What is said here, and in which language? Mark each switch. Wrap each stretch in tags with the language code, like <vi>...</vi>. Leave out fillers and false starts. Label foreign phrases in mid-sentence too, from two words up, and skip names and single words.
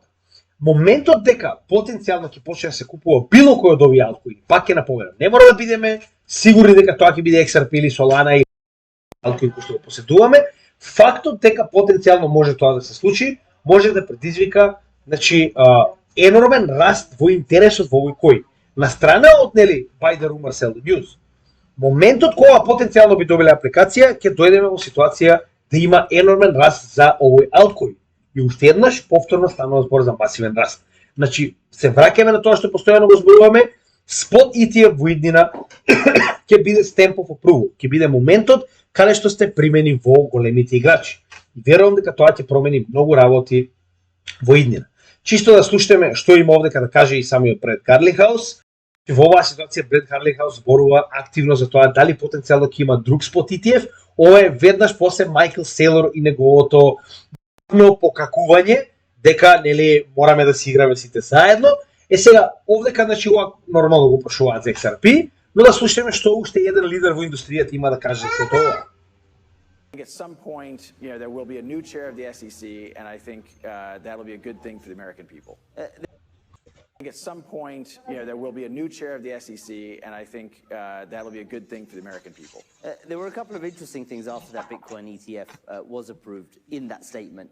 <mk>Моментот дека потенцијално ќе почне да се купува било кој од овие алткоини, пак ќе наповедам, не мора да бидеме сигурни дека тоа ќе биде XRP или Solana или алткоин кој што го поседуваме, фактот дека потенцијално може тоа да се случи, може да предизвика, значи, енормен раст во интересот во овој кој. На страна од нели</mk> <en>buy the rumor sell the news.</en> <mk>Моментот кога потенцијално би добиле апликација, ќе дојдеме во ситуација да има енормен раст за овој алткоин. И уште еднаш повторно станува збор за масивен раст. Значи, се враќаме на тоа што постојано го зборуваме, спот ETF во иднина ќе биде</mk> <en>stamp of approval,</en> <mk>ќе биде моментот каде што сте примени во големите играчи. И верувам дека тоа ќе промени многу работи во иднина. Чисто да слушаме што има овдека да каже и самиот Бред Гарлихаус. Во оваа ситуација Бред Гарлихаус зборува активно за тоа дали потенцијално ќе има друг спот ETF. Ова е веднаш после Майкл Сейлор и неговото покакување дека нели мораме да си играме сите заедно. Сега овдека значи ова нормално го прашуваат за XRP, но да слушаме што уште еден лидер во индустријата има да каже за тоа.</mk> <en>At some point, there will be a new chair of the SEC, and I think that'll be a good thing for the American people. At some point, there will be a new chair of the SEC, and I think that'll be a good thing for the American people. There were a couple of interesting things after that Bitcoin ETF was approved in that statement.</en>